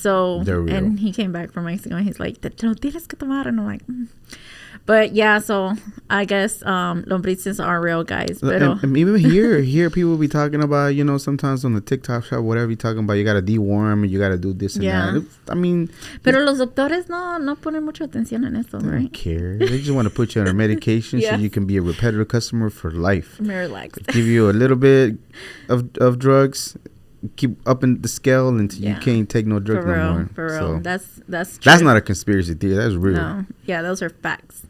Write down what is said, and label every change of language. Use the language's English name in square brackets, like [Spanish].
[English] So, and he came back from Mexico and he's like, [Spanish] te lo tienes que tomar. [English] And I'm like, But, yeah, so I guess lombrices are real, guys. And even here people be talking about, sometimes on the TikTok shop, whatever, you talking about, you got to deworm and you got to do this and that. I mean. [Spanish] Pero los doctores no ponen mucha atención en esto, right? [English] They don't care. They just want to put you on a medication so you can be a repetitive customer for life. Relax. Give you a little bit of drugs. Keep up in the scale until you can't take no drugs no more. For real. So that's true. That's not a conspiracy theory. That's real. No. Yeah, those are facts.